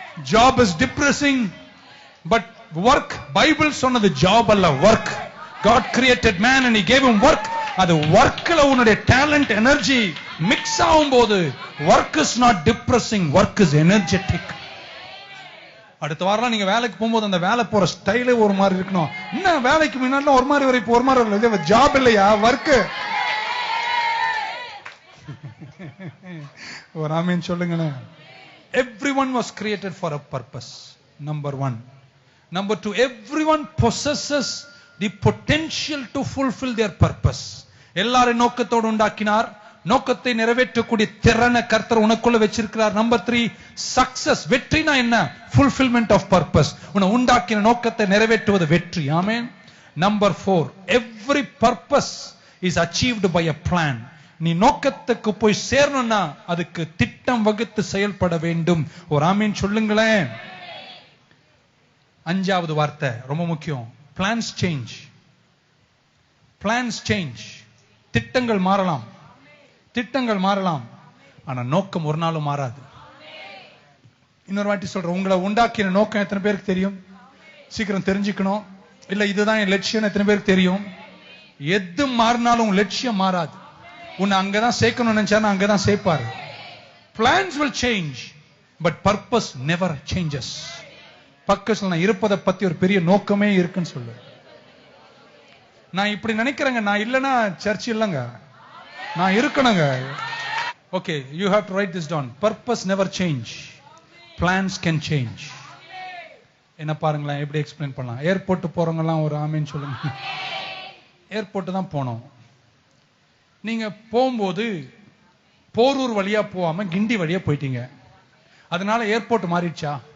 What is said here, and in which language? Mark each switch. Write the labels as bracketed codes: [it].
[en] Job is depressing, but work, Bible சொன்னது job அல்ல, work. God created man and he gave him work. அது workல உன்னுடைய talent, energy mix ஆகும்போது work is not depressing, work is energetic. [ta] அடுத்த வாரம் நீங்க வேலைக்கு போகும்போது அந்த வேலை போற ஸ்டைலே ஒரு மாதிரி இருக்கணும். என்ன வேலைக்கு முன்னாடி ஒரு மாதிரி வர, இப்போ ஒரு மாதிரி வரல, இது ஜாப் இல்லையா, ஒர்க். ஒரு ஆமீன் சொல்லுங்களேன். [en] Everyone was created for a purpose. Number 1. Number 2, everyone possesses the potential to fulfill their purpose. [ta] எல்லாரும் நோக்கத்தோடு உண்டாக்கினார், நோக்கத்தை நிறைவேற்றக்கூடிய திறனை கர்த்தர் உனக்குள்ள வச்சிருக்கிறார். Number 3, success. வெற்றினா என்ன? [en] fulfillment of purpose. [ta] உன்னை உண்டாக்கின நோக்கத்தை நிறைவேற்றுவது வெற்றி. ஆமென். [en] Number 4, every purpose is achieved by a plan. [ta] நீ நோக்கத்துக்கு போய் சேரணும்னா அதுக்கு திட்டம் வகுத்து செயல்பட வேண்டும். ஒரு ஆமீன் சொல்லுங்களேன். 5வது வார்த்தை ரொம்ப முக்கியம். [en] plans change. plans change. [ta] திட்டங்கள் மாறலாம், திட்டங்கள் மாறலாம், ஆனா நோக்கம் ஒரு நாளும் மாறாது. இன்னொரு வாட்டி சொல்றேன், உங்களை உண்டாக்கின நோக்கம் எத்தனை பேருக்கு தெரியும்? சீக்கிரம் தெரிஞ்சுக்கணும். இல்ல இதுதான் என் லட்சியம் எத்தனை பேருக்கு தெரியும்? எது மாறினாலும் லட்சியம் மாறாது. உன்னை அங்கதான் சேர்க்கணும்னு நினைச்சாரு, அங்கதான் சேர்ப்பாரு. [en] plans will change but purpose never changes. [ta] பக்கத்துல நான் இருப்பதை பத்தி ஒரு பெரிய நோக்கமே இருக்குன்னு சொல்லு. நான் இப்படி நினைக்கிறேங்க, நான் இல்லைன்னா சர்ச் இல்லைங்க, நான் இருக்கணுங்க. [en] Okay, you have to write this down. Purpose never change, plans can change. [ta] என்ன பாருங்களேன், எப்படி எக்ஸ்பிளைன் பண்ணலாம். ஏர்போர்ட் போறவங்க எல்லாம் ஒரு ஆமீன் சொல்லுங்க. ஏர்போர்ட் தான் போனோம். நீங்க போகும்போது போரூர் வழியா போகாம கிண்டி வழியா போயிட்டீங்க, அதனால ஏர்போர்ட் மாறிடுச்சா?